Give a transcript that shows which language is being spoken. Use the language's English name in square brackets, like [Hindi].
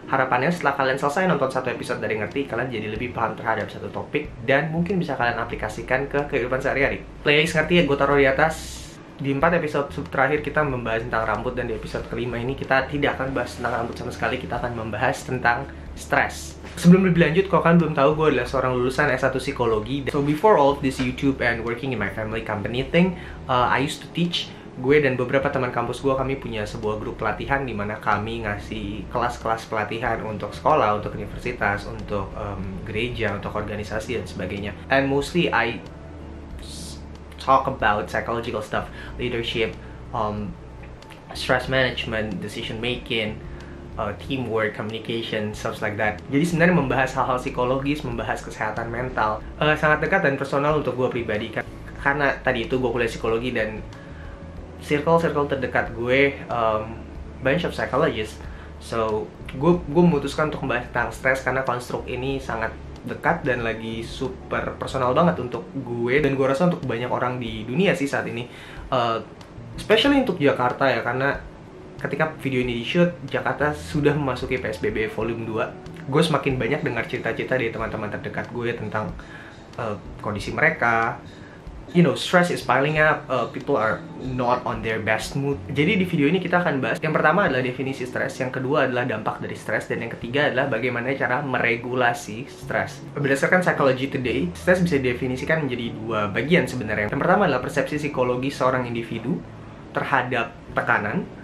[Indonesian] Harapannya setelah kalian selesai nonton satu episode dari Ngerti, kalian jadi lebih paham terhadap satu topik, dan mungkin bisa kalian aplikasikan ke kehidupan sehari-hari. Playlist Ngerti gue taruh di atas. Di 4 episode terakhir kita membahas tentang rambut, dan di episode kelima ini kita tidak akan bahas tentang rambut sama sekali. Kita akan membahas tentang stres. Sebelum lebih lanjut, kalau kalian belum tahu, gue adalah seorang lulusan S1 Psikologi. [English] So before all of this YouTube and working in my family company thing, I used to teach. [Indonesian] Gue dan beberapa teman kampus gue, kami punya sebuah grup pelatihan di mana kami ngasih kelas-kelas pelatihan untuk sekolah, untuk universitas, untuk gereja, untuk organisasi dan sebagainya. [English] And mostly I talk about psychological stuff, leadership, stress management, decision making, teamwork, communication, stuff like that. [Indonesian] Jadi sebenarnya membahas hal-hal psikologis, membahas kesehatan mental, sangat dekat dan personal untuk gue pribadi. Karena tadi itu gue kuliah psikologi dan circle terdekat gue [English] bunch of psychologists. [Indonesian] So gue memutuskan untuk membahas tentang stres karena konstruk ini sangat dekat dan lagi super personal banget untuk gue, dan gue rasa untuk banyak orang di dunia sih saat ini, especially untuk Jakarta ya, karena ketika video ini di shoot, Jakarta sudah memasuki PSBB volume 2. Gue semakin banyak dengar cerita-cerita dari teman-teman terdekat gue tentang kondisi mereka. [English] You know, stress is piling up, people are not on their best mood. [Indonesian] Jadi di video ini kita akan bahas, yang pertama adalah definisi stres, yang kedua adalah dampak dari stres, dan yang ketiga adalah bagaimana cara meregulasi stres. Berdasarkan Psychology Today, stres bisa didefinisikan menjadi dua bagian sebenarnya. Yang pertama adalah persepsi psikologi seorang individu terhadap tekanan.